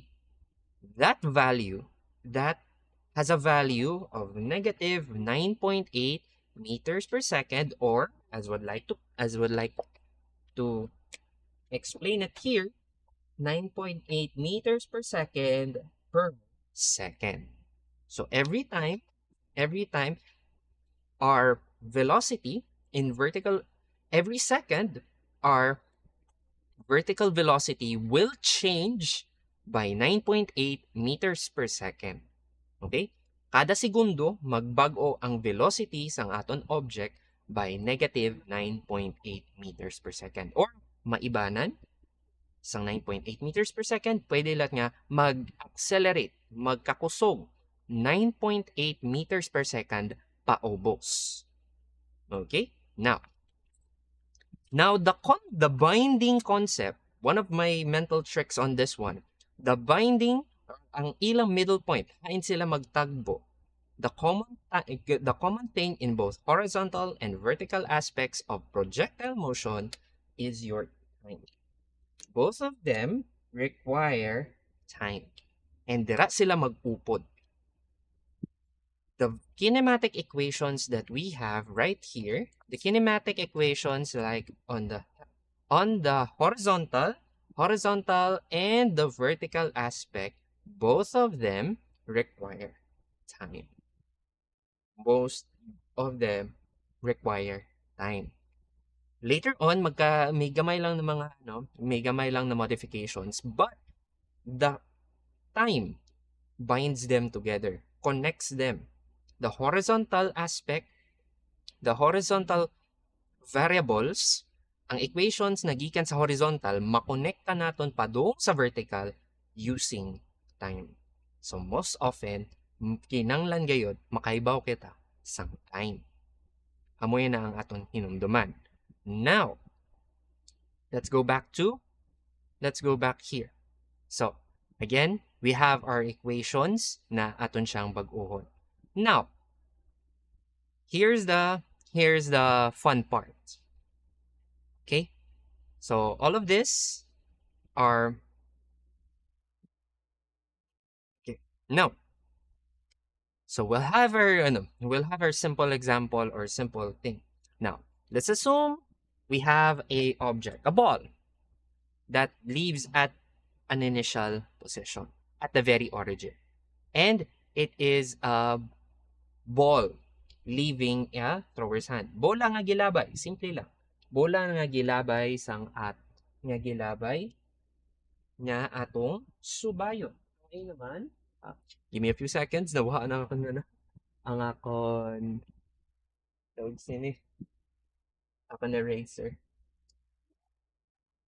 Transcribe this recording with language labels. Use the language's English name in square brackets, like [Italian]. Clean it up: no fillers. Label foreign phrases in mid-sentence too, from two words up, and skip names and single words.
[English] That has a value of negative 9.8 meters per second, or as would like to explain it here, 9.8 meters per second per second. So every time our velocity in vertical every second, our vertical velocity will change by 9.8 meters per second. [Hiligaynon] Okay? Kada segundo, magbago ang velocity sang aton object [English] by negative 9.8 meters per second. Or, [Hiligaynon] maibanan, sang [English] 9.8 meters per second, [Hiligaynon] pwede lang nga mag-accelerate, magkakusog [English] 9.8 meters per second [Hiligaynon] paubos. [English] Okay? Now the binding concept, one of my mental tricks on this one, the binding, [Hiligaynon] ang ilang [English] middle point, [Hiligaynon] hain sila magtagbo. [English] The common thing in both horizontal and vertical aspects of projectile motion is your time. Both of them require time. [Hiligaynon] And dira sila mag-upod. [English] The kinematic equations that we have right here, the kinematic equations like on the horizontal and the vertical aspect, both of them require time. Most of them require time. Later on, [Hiligaynon] may gamay lang na [English] modifications, but the time binds them together, connects them. The horizontal aspect, the horizontal variables, [Hiligaynon] ang equations na gikan sa horizontal, makonekta naton padung sa vertical [English] using time. So most often, [Hiligaynon] kinanglan gayod, makaibaw kita sang time. Amoy na ang aton hinumduman. [English] Now, let's go back here. So, again, we have our equations [Hiligaynon] na aton siyang bag-uhon. [English] Now, here's the fun part. Okay? So, all of this are okay. Now, so we'll have our simple example or simple thing. Now, let's assume we have a object, a ball, that leaves at an initial position, at the very origin. And it is a ball leaving a thrower's hand. [Hiligaynon] Bola nga gilabay, simple lang. Bola nga gilabay nga atong subayon. Okay naman? [English] Give me a few seconds, [Hiligaynon] nawaha na ako na ang akon tawag sini. Ako na eraser.